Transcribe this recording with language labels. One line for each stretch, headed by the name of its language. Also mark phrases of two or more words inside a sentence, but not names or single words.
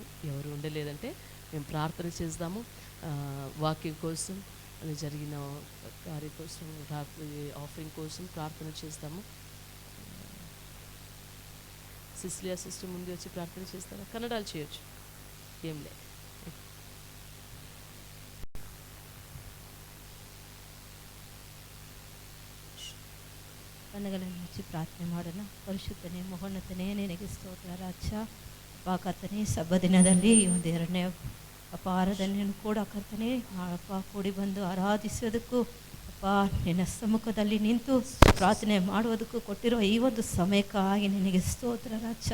Telugu: ఎవరు ఉండలేదంటే మేము ప్రార్థన చేద్దాము. వాక్యం కోసం అని జరిగిన కార్యం కోసం, ఆఫరింగ్ కోసం ప్రార్థన చేస్తాము. సిస్లియా సిస్టర్ ముందు వచ్చి ప్రార్థన చేస్తారా? కన్నడాలు చేయొచ్చు, ఏం లేదు.
Kannada: ಕಣ್ಣುಗಳನ್ನು ಮುಚ್ಚಿ ಪ್ರಾರ್ಥನೆ ಮಾಡೋಣ. ಪರಿಶುದ್ಧನೇ ಮಹೋನ್ನತನೇ ನಿನಗೆ ಸ್ತೋತ್ರ ರಾಜ. ಅಪ್ಪ ಕರ್ತನೇ, ಸಬ್ಬ ದಿನದಲ್ಲಿ ಈ ಒಂದು 2ನೇ ಅಪ್ಪ ಆರಾಧನೆಯನ್ನು ಕೂಡ ಕರ್ತನೇ ಅಪ್ಪ ಕೂಡಿ ಬಂದು ಆರಾಧಿಸೋದಕ್ಕೂ ಅಪ್ಪ ನಿನ್ನ ಸಮ್ಮುಖದಲ್ಲಿ ನಿಂತು ಪ್ರಾರ್ಥನೆ ಮಾಡುವುದಕ್ಕೂ ಕೊಟ್ಟಿರೋ ಈ ಒಂದು ಸಮಯಕ್ಕಾಗಿ ನಿನಗೆ ಸ್ತೋತ್ರ ರಾಜ.